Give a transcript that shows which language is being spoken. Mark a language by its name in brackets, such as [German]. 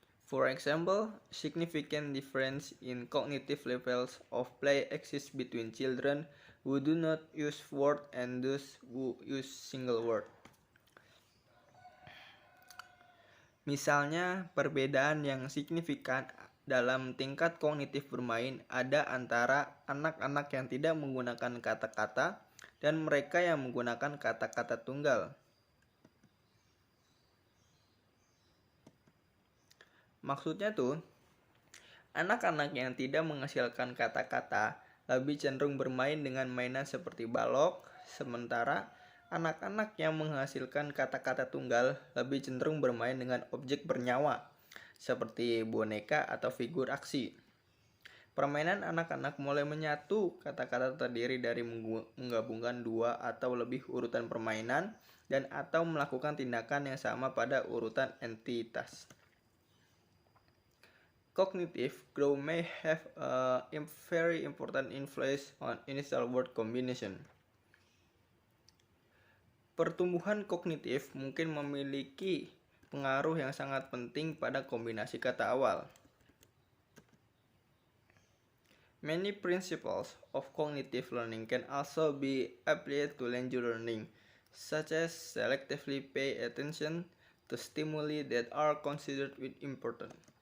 [English] For example, significant difference in cognitive levels of play exists between children who do not use words and those who use single word. [Indonesian] Misalnya, perbedaan yang signifikan dalam tingkat kognitif bermain ada antara anak-anak yang tidak menggunakan kata-kata dan mereka yang menggunakan kata-kata tunggal. Maksudnya tuh, anak-anak yang tidak menghasilkan kata-kata lebih cenderung bermain dengan mainan seperti balok, sementara anak-anak yang menghasilkan kata-kata tunggal lebih cenderung bermain dengan objek bernyawa, seperti boneka atau figur aksi. Permainan anak-anak mulai menyatu kata-kata terdiri dari menggabungkan 2 atau lebih urutan permainan dan atau melakukan tindakan yang sama pada urutan entitas. [English] Cognitive growth may have a very important influence on initial word combination. [Indonesian] Pertumbuhan kognitif mungkin memiliki pengaruh yang sangat penting pada kombinasi kata awal. [English] Many principles of cognitive learning can also be applied to language learning, such as selectively pay attention to stimuli that are considered important.